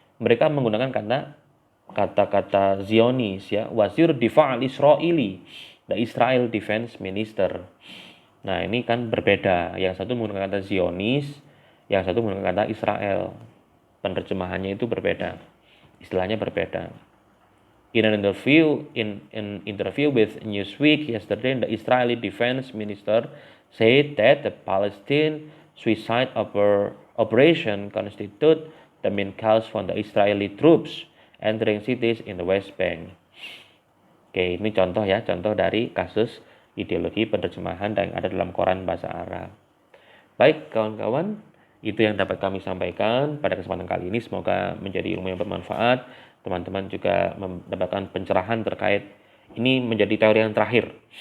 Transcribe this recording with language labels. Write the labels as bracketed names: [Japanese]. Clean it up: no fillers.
[Indonesian] Mereka menggunakan kata-kata Zionis ya, [Arabic] Wazir Difa' al-Israili, [English] the Israel Defense Minister. [Indonesian] Nah, ini kan berbeda. Yang satu menggunakan kata Zionis, yang satu menggunakan kata Israel. Penerjemahannya itu berbeda. Istilahnya berbeda. [English] In an interview with Newsweek yesterday, the Israeli Defense Minister said that the Palestine suicide operation constitute the main cause for the Israeli troops entering cities in the West Bank. [Indonesian] Oke, ini contoh ya, contoh dari kasus ideologi penerjemahan yang ada dalam koran bahasa Arab. Baik kawan-kawan, itu yang dapat kami sampaikan pada kesempatan kali ini. Semoga menjadi ilmu yang bermanfaat. Teman-teman juga mendapatkan pencerahan terkait ini menjadi teori yang terakhir.